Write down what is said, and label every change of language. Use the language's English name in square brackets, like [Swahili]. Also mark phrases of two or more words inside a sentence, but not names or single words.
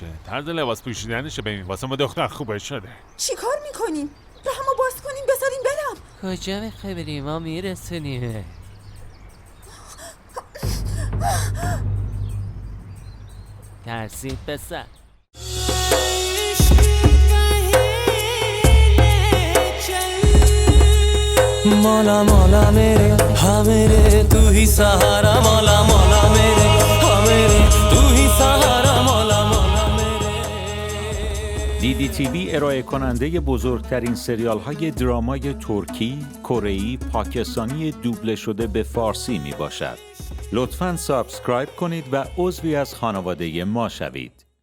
[Persian] طرز لباس پوشیدنشو ببین، واسه ما دختر خوبه شده. چی کار میکنین؟ راهمو باز کنین بذارین برم. کجا میخوای بریم؟ ما میرسونیم. ترسید پسر. [Hindi] मौला मौला मेरे हाँ मेरे तू ही सहारा मौला मौला मेरे हाँ मेरे तू ही सहारा मौला मौला मेरे. [Persian] DDTV ارائه کننده بزرگترین سریال های درامای ترکی، کره‌ای، پاکستانی دوبله شده به فارسی می باشد. لطفاً سابسکرایب کنید و عضوی از خانواده ما شوید.